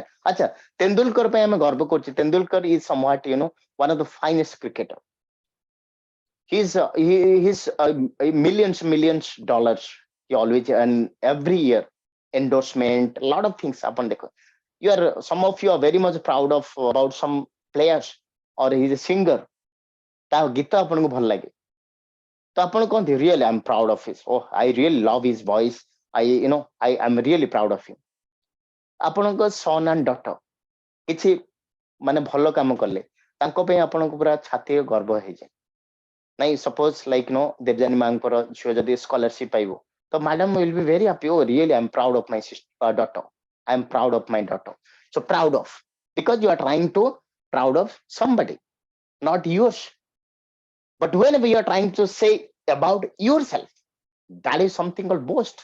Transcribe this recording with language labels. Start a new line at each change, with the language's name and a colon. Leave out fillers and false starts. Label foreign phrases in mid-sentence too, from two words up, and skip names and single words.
English: Acha, Tendulkar pe
Odia: ଆମେ ଗର୍ବ କର୍ଚି.
English: Tendulkar is somewhat, one of the finest cricketer. He's millions dollars. He always earn every year endorsement, a lot of things. Upon some of you are very much proud of about some players, or he's a singer.
Odia: ତା ଗୀତ ଆପଣଙ୍କୁ ଭଲ ଲାଗେ, ତ ଆପଣ କହନ୍ତି
English: really I'm proud of his. Oh, I really love his voice. I'm really proud of him.
Odia: ଆପଣଙ୍କ
English: son and daughter
Odia: କିଛି ମାନେ ଭଲ କାମ କଲେ, ତାଙ୍କ ପାଇଁ ଆପଣଙ୍କୁ ପୁରା ଛାତି ଗର୍ବ ହେଇଯାଏ। ନାଇଁ,
English: suppose like
Odia: ଦେବଯାନୀ ମାଙ୍କର ଝିଅ ଯଦି ସ୍କଲାରସିପ ପାଇବ, ତ ମ୍ୟାଡାମ
English: will be very happy. Oh, really I'm proud of my daughter. I'm proud of my daughter. So proud of, because you are trying to proud of somebody, not yours. But whenever you are trying to say about yourself, that is something called boast.